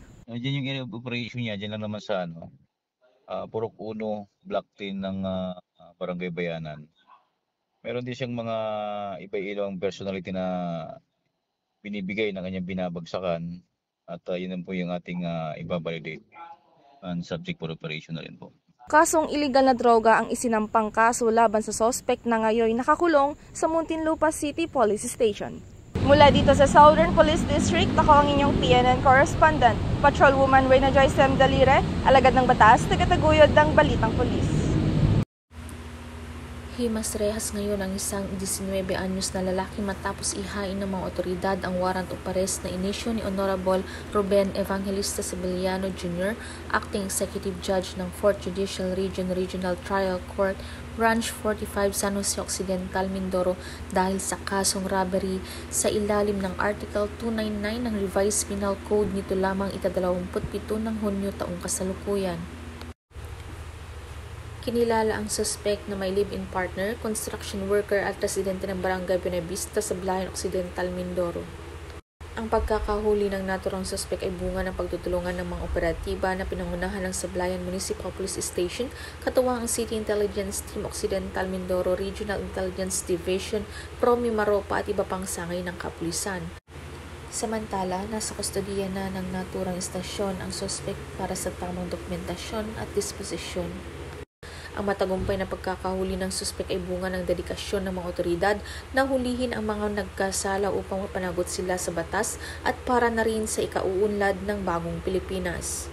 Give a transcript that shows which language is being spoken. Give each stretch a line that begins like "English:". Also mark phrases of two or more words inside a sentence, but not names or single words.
Filipino: Diyan yung
English: area of operation
Filipino: niya, diyan lang naman sa Purok 1, Block 10 ng Barangay Bayanan. Meron din siyang mga iba-ibang personality na binibigay ng kanyang binabagsakan at yun po yung ating ibabalidate and
English: subject for operation
Filipino: na rin po. Kasong iligal na droga ang isinampang kaso laban sa sospek na ngayon nakakulong sa Muntinlupa City Police Station. Mula dito sa Southern Police District, ako ang inyong PNN correspondent, Patrolwoman Reyna Joyce M. Dalire, alagad ng batas, tagataguyod ng Balitang Pulis. Himas rehas ngayon ang isang 19 anyos na lalaki matapos ihain ng mga otoridad ang
English: warrant of arrest
Filipino: na inisyu ni Honorable Ruben Evangelista Sibiliano Jr., Acting Executive Judge ng 4th Judicial Region Regional Trial Court, Branch 45, San Jose Occidental, Mindoro dahil sa kasong robbery sa ilalim ng Article 299 ng Revised Penal Code nito lamang ika-27 ng Hunyo taong kasalukuyan. Kinilala ang suspect na may
English: live-in partner, construction worker
Filipino: at residente ng Barangay Buenavista sa Blayan Occidental, Mindoro. Ang pagkakahuli ng naturang suspect ay bunga ng pagtutulungan ng mga operatiba na pinangunahan ng Sablayan Municipal Police Station, katuwang ang City Intelligence Team Occidental Mindoro Regional Intelligence Division, Promi Maropa at iba pang sangay ng kapulisan. Samantala, nasa kustodiya na ng naturang istasyon ang suspect para sa tamang dokumentasyon at disposisyon. Ang matagumpay na pagkakahuli ng suspek ay bunga ng dedikasyon ng mga otoridad na hulihin ang mga nagkasala upang mapanagot sila sa batas at para na rin sa ikauunlad ng bagong Pilipinas.